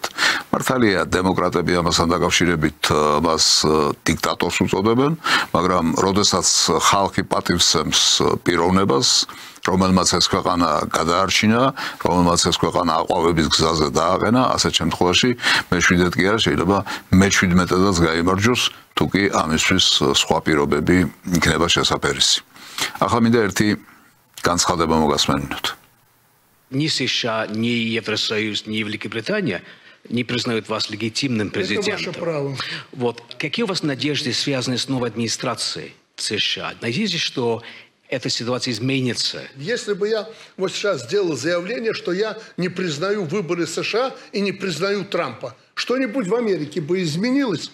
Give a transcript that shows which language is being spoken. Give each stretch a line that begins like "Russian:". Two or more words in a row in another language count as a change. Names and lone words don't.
Georgian: მართალია, დემოკრატები ამასთან დაკავშირებით მას დიქტატორს უწოდებენ, მაგრამ როდესაც ხალხი პატივცემს პიროვნებას, რომელმაც ეს ქვეყანა გადაარჩინა, რომელმაც ეს ქვეყანა აყვავების გზაზე დააყენა, ასეთ შემთხვევაში მეშვიდედ კი არა, შეიძლება მე-17-დაც გაიმარჯვოს, თუ კი ამისთვის სხვა პირობები იქნება შესაფერისი. ახლა მინდა ერთი განცხადება მოგასმენინოთ.
Russian: Ни США, ни Евросоюз, ни Великобритания не признают вас легитимным президентом. Это ваше право. Вот. Какие у вас надежды, связанные с новой администрацией США? Надеетесь, что эта ситуация изменится? Если бы я вот сейчас сделал заявление, что я не признаю выборы США и не признаю Трампа, что-нибудь в Америке бы изменилось?